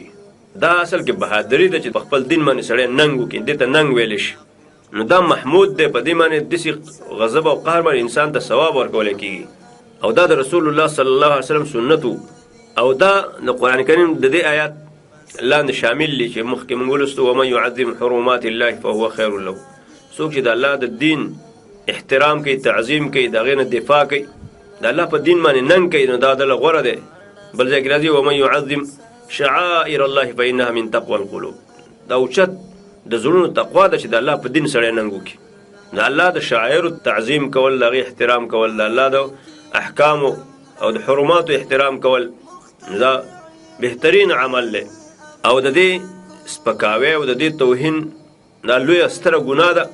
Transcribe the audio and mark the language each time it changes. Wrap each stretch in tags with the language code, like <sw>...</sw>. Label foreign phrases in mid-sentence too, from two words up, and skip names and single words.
<ps>دا اصل کې بهادري ده چې په خپل دین باندې سړی ننګ وکړي، دې ته ننګ ویلی شي. نو دا محمود دی، په دې باندې داسې غضب او قهر باندې انسان ته ثواب ورکولی کېږي. او دا د رسول الله صلی الله علیه وسلم سنت او دا د قرآن کریم د دې آیات لاندې شامل دي چې مخکې موږ ولوستو</ps> <ar>ومن يعظم حرمات الله فهو خیر له.</ar> <ps>څوک چې د الله د دین احترام کوي، تعظیم کوي، د هغې نه دفاع کوي، د الله په دین باندې ننګ کوي، نو دا دله غوره دی. بل ځای کې راځي</ps> <ar>ومن يعظم شعائر الله فإنها من تقوى القلوب.</ar> <ps>دا اوچت د زړونو تقوا ده چې د الله په دین سړی ننګ وکړي. د الله د شعائرو تعظیم کول، د هغې احترام کول، د الله د احکامو او د حرماتو احترام کول، دا بهترین عمل دی. او د دې سپکاوی او د دې توهین دا لویه ستره ګناه ده.</ps>